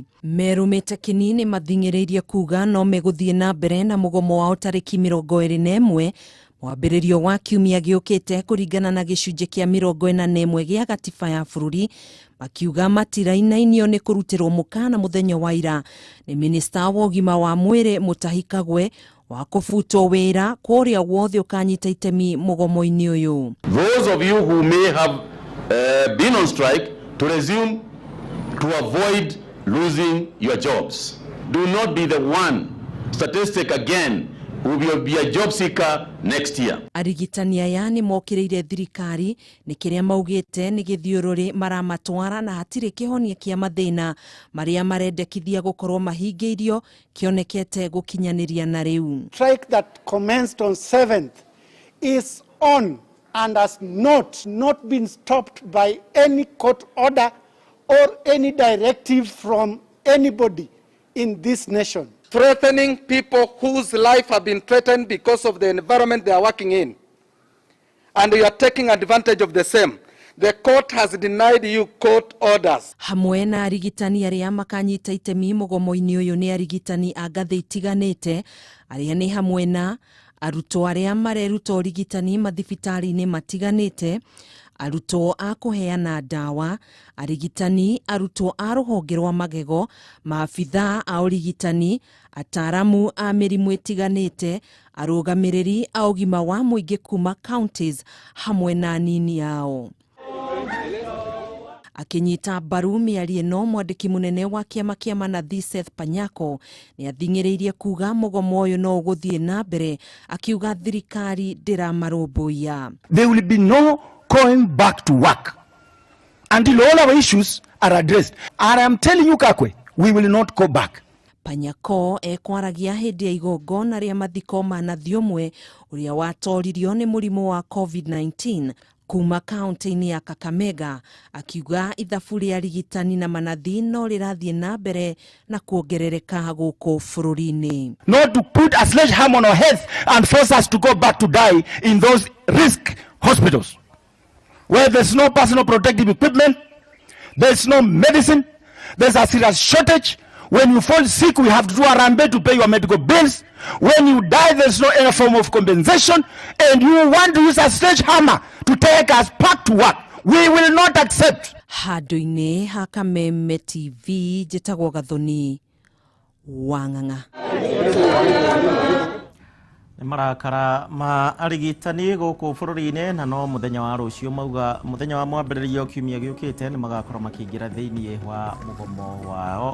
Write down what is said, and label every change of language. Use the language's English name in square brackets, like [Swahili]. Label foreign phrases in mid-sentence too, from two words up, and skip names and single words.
[Kikuyu] Merũmĩte kĩnini mathing'ĩrĩirie kuga no megũthiĩ na mbere na mũgomo wao tarĩki 21 mwambĩrĩrio wa kiumia gĩũkĩte kũringana na gĩcunjĩ kĩa 41 gĩa gatiba ya bũrũri, makiuga matirainainio nĩ kũrutĩrwo mũkana mũthenya wa ira nĩ minista wa ũgima wa mwĩrĩ Mutahi Kagwe wa kũbutwo wĩra kũrĩa wothe ũkanyita itemi mũgomo-inĩ ũyũ. [English] Those of you who may have been on strike to resume to avoid losing your jobs. Do not be the one statistic again who will be a job seeker next year. [Kikuyu] Arigitani aya nĩ mokĩrĩire thirikari nĩ kĩrĩa maugĩte nĩ gĩthiũrũrĩ maramatwara na hatirĩ kĩhonia kĩa mathĩna marĩa marendekithia gũkorwo mahingĩirio kĩonekete gũkinyanĩria na rĩu. [English] Strike that commenced on 7th is on and has not been stopped by any court order or any directive from anybody in this nation. Threatening people whose life have been threatened because of the environment they are working in. And you are taking advantage of the same. The court has denied you court orders. [Kikuyu] Hamwe na arigitani arĩa makanyita itemi mũgomo-inĩ ũyũ nĩ arigitani a ngathĩ itiganĩte arĩa nĩ hamwe na arutwo arĩa mareruta ũrigitani mathibitarĩ-inĩ matiganĩte, arutwo a kũheana ndawa, arigitani, arutwo a rũhonge rwa magego, maabithaa a ũrigitani, ataramu a mĩrimũ ĩtiganĩte, arũgamĩrĩri a ũgima wa mũingĩ kuma counties hamwe na anini ao. Akinyita mbaru mĩario ĩno, mwandĩki mũnene wa kĩama kĩa manathi Seth Panyako nĩ athing'ĩrĩirie kuga mũgomo ũyũ no ũgũthiĩ na mbere, akiuga thirikari ndĩramarũmbũiya. [English] There will be no going back to work until all our issues are addressed. And I am telling you, Kakwe, we will not go back. [Kikuyu] Panyako ekwaragia hĩndĩ ya igongona rĩa mathiko ma nathi ũmwe ũrĩa watoririo nĩ mũrimũ wa COVID-19 kuma kaunti-inĩ ya Kakamega, akiuga ithabu rĩa arigitani na manathi no rĩrathiĩ na mbere na kuongerereka gũkũ bũrũri-inĩ. [English] Not to put a sledgehammer on our heads and force us to go back to die in those risk hospitals where there's no personal protective equipment, there's no medicine, there's a serious shortage. When you fall sick, we have to do a rambe to pay your medical bills. When you die, there's no any form of compensation. And you want to use a sledgehammer to take us back to work. We will not accept. [Kikuyu] Handu-inĩ ha Kameme TV njĩtagwo Gathoni Wang'ang'a. Nĩ marakara ma arigitani gũkũ bũrũri-inĩ na no mũthenya wa rũciũ mauga mũthenya wa mwambĩrĩrio kiumia gĩũkĩte nĩ magakorwo makĩingĩra thĩinĩ wa mũgomo wao.